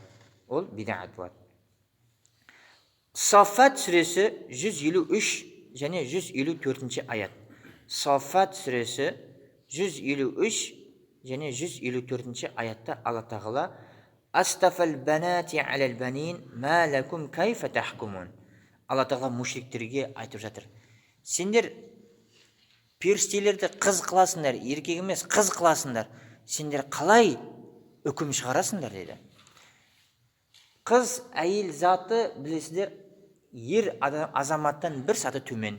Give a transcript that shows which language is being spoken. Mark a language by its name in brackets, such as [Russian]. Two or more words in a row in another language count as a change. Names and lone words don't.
[Kazakh] Ол бидағат болады. Саффат сүресі 153 және 154 аят. Саффат сүресі 153 және 154 аятта Алла Тағала [Arabic] أصطفى البنات على البنين ما لكم كيف تحكمون. [Kazakh] Алла Тағала мушриктерге айтып жатыр. Сендер періштелерді қыз қыласыңдар, еркек емес қыз қыласыңдар. Сендер қалай үкім шығарасыңдар деді. Қыз, әйел заты білесіздер, ер азаматтан бір саты төмен.